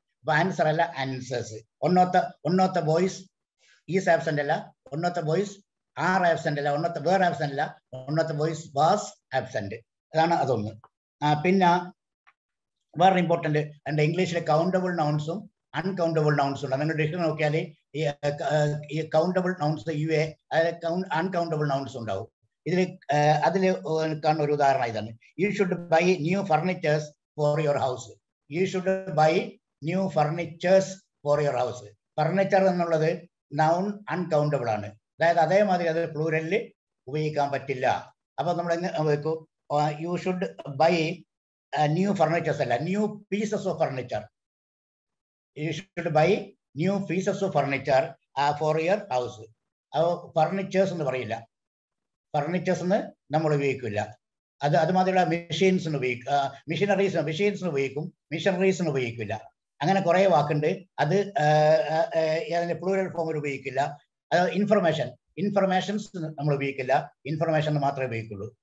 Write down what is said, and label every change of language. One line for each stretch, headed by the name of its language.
Malayalam: അപ്പൊ ആൻസർ അല്ല, answers.
English: One of the boys is absent അല്ല, one of the boys are absent അല്ല, one of the were absent അല്ല, one of the boys was absent.
Malayalam: അതാണ് അതൊന്ന്. പിന്നെ വേറെ ഇമ്പോർട്ടന്റ് ഉണ്ട്, ഇംഗ്ലീഷിലെ കൗണ്ടബിൾ നൗൺസും അൺകൗണ്ടബിൾ നൗൺസും ഉണ്ട്. നിങ്ങൾ ഡിക്ഷണറി നോക്കിയാൽ ഈ countable nouns UA, uncountable nouns ഉണ്ടാവും. അതിൽ കാണുന്ന ഒരു ഉദാഹരണം ഇതാണ്.
English: You should buy new furnitures for your house. you should buy new furnitures for your house.
Malayalam: Furniture എന്നുള്ളത്
English: noun uncountable
Malayalam: ആണ്. അതായത് അതേമാതിരി അത് പ്ലൂരലിൽ ഉപയോഗിക്കാൻ പറ്റില്ല. അപ്പൊ നമ്മൾ
English: you should buy new furnitures
Malayalam: അല്ല,
English: new pieces of furniture. You should buy new pieces of furniture for your house.
Malayalam: അപ്പോൾ ഫർണിച്ചേഴ്സ് എന്ന് പറയില്ല, ഫർണിച്ചേഴ്സ് എന്ന് നമ്മൾ ഉപയോഗിക്കില്ല. അതുമാതിരിയുള്ള മെഷീൻസിന് ഉപയോഗിക്കും, മെഷീൻസിന് ഉപയോഗിക്കും, മിഷനറീസിന് ഉപയോഗിക്കില്ല. അങ്ങനെ കുറെ വാക്കുണ്ട്. അത് അതിന്റെ പ്ലൂരൽ ഫോമിൽ ഉപയോഗിക്കില്ല. അത് ഇൻഫർമേഷൻസ് നമ്മൾ ഉപയോഗിക്കില്ല, ഇൻഫർമേഷൻ മാത്രമേ ഉപയോഗിക്കുള്ളൂ.